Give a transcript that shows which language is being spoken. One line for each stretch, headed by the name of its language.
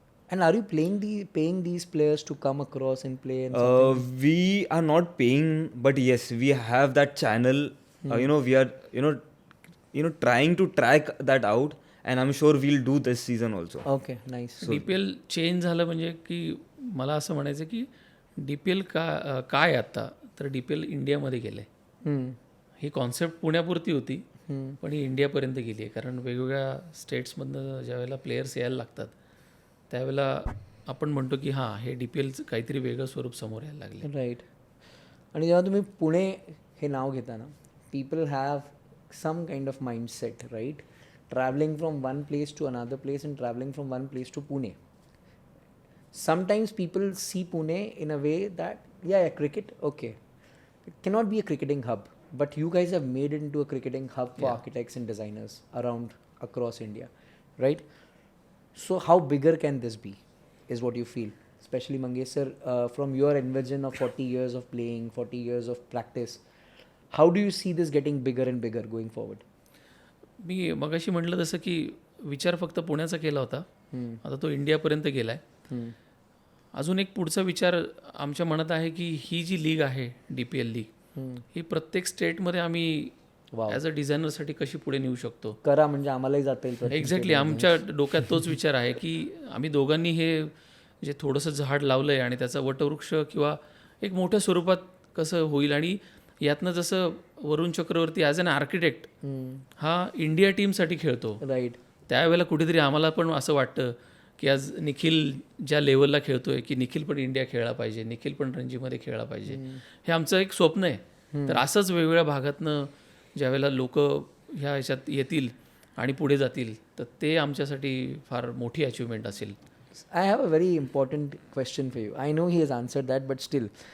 English: And are you paying these players to come across and play? We are not paying, but yes, we have that channel. We are trying to track that out, and I'm sure we'll do this season also. Okay, nice.
Marathi: DPL change झालं म्हणजे की मला असं म्हणायचं की DPL काय आता तर DPL इंडियामध्ये गेलं आहे. ही कॉन्सेप्ट पुण्यापुरती होती पण ही इंडियापर्यंत गेली आहे. कारण वेगवेगळ्या स्टेट्समधनं ज्यावेळेला प्लेयर्स यायला लागतात त्यावेळेला आपण म्हणतो की हां हे DPLचं काहीतरी वेगळं स्वरूप समोर यायला लागले.
English: Right.
Marathi: आणि जेव्हा तुम्ही पुणे हे नाव घेता ना,
English: People have some kind of mindset, right, travelling from one place to another place and travelling from one place to Pune. Sometimes people see Pune in a way that, yeah, cricket, okay, it cannot be a cricketing hub, but you guys have made it into a cricketing hub for architects and designers across India, right? So how bigger can this be, is what you feel, especially Mangesh sir, from your envision of 40 years of playing, 40 years of practice, how do you see this getting bigger and bigger going forward?
Marathi: मी मगाशी म्हटलं तसं की विचार फक्त पुण्याचा केला होता, आता तो इंडियापर्यंत गेला आहे. अजून एक पुढचा विचार आमच्या मनात आहे की ही जी लीग आहे DPL लीग ही प्रत्येक स्टेटमध्ये आम्ही ॲज अ डिझायनरसाठी कशी पुढे नेऊ शकतो. करा म्हणजे आम्हालाही जाता येईल. एक्झॅक्टली आमच्या डोक्यात तोच विचार आहे की आम्ही दोघांनी हे जे थोडंसं झाड लावलं आहे आणि त्याचा वटवृक्ष किंवा एक मोठ्या स्वरूपात कसं होईल. आणि यातनं जसं Varun Chakravarthy as an architect हा इंडिया टीमसाठी खेळतो,
English: right,
Marathi: त्यावेळेला कुठेतरी आम्हाला पण असं वाटतं की आज निखिल ज्या लेवलला खेळतोय की निखिल पण इंडिया खेळला पाहिजे, निखिल पण रणजीमध्ये खेळला पाहिजे. हे आमचं एक स्वप्न आहे. तर असंच वेगवेगळ्या भागातनं ज्यावेळेला लोक ह्या ह्याच्यात येतील आणि पुढे जातील तर ते आमच्यासाठी फार मोठी अचिव्हमेंट असेल.
English: I have a very important question for you. I know he has answered that, but still,